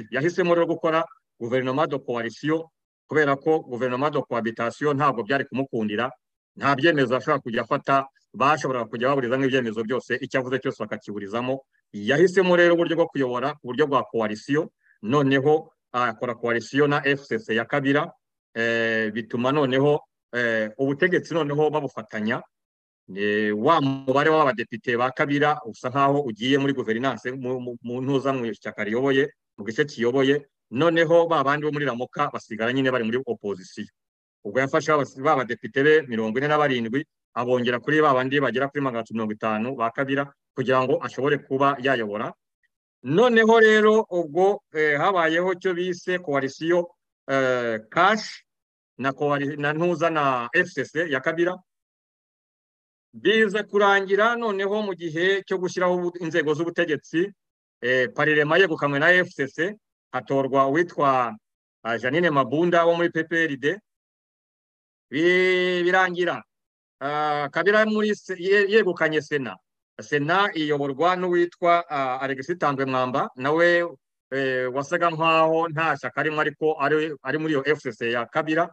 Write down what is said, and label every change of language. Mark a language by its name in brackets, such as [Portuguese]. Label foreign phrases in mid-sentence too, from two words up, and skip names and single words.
[Kinyarwanda] Yahisemo rero gukora guverinoma [French] de coalition [Kinyarwanda] kubera ko guverinoma [French] de cohabitation [Kinyarwanda] ntabwo byari kumukundira, nta byemezo ashobora kujya afata, bashoboraga kujya baburiza nk'ibyemezo byose, icyo avuze cyose bakakiburizamo. Yahisemo rero uburyo bwo kuyobora ku buryo bwa coalition, noneho akora coalition na FCC ya Kabila, bituma noneho ubutegetsi noneho babufatanya. Wa mubare w'abadepite ba Kabila usa nkaho ugiye muri governance mu ntuza mu ishyaka riyoboye, mu gice kiyoboye. Noneho babandi bo muri Ramoka basigara nyine bari muri opposition. Ubwo yafashe b'abadepite be 47 abongera kuri babandi bagera kuri 350 ba Kabila kugira ngo ashobore kuba yayobora. Noneho rero ubwo habayeho cyo bise coalition cash na ntuza na FCC ya Kabila biza kurangira. Noneho mu gihe cyo gushyiraho inzego z'ubutegetsi Parlement yegukamwe na FCC, hatorwa uwitwa Janine Mabunda wo muri PPRD. Birangira Kabila muri yegukanye Sena iyoborwa n'uwitwa Alexis Tambwe Mwamba, nawe wasaga nkaho nta shyaka arimo ariko ari muri iyo FCC ya Kabila.